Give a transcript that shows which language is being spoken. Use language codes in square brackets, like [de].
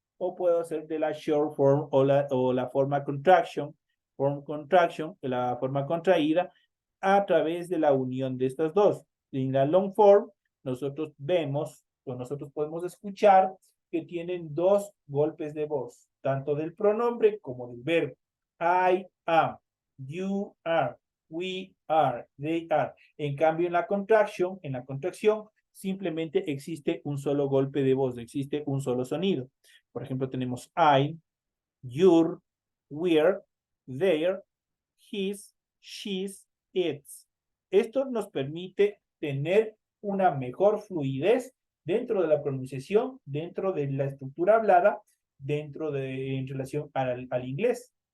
[es] O puedo hacer de la short form o la forma contraction, la forma contraída, a través de la unión de estas dos. En la long form, nosotros vemos o nosotros podemos escuchar que tienen dos golpes de voz, tanto del pronombre como del verbo. [en] I am, you are, we are, they are. [es] En cambio, en la contracción, simplemente existe un solo golpe de voz, existe un solo sonido. Por ejemplo, tenemos [en] I'm, your, we're, their, his, she's, its. [es] Esto nos permite tener una mejor fluidez dentro de la pronunciación, dentro de la estructura hablada, en relación al inglés.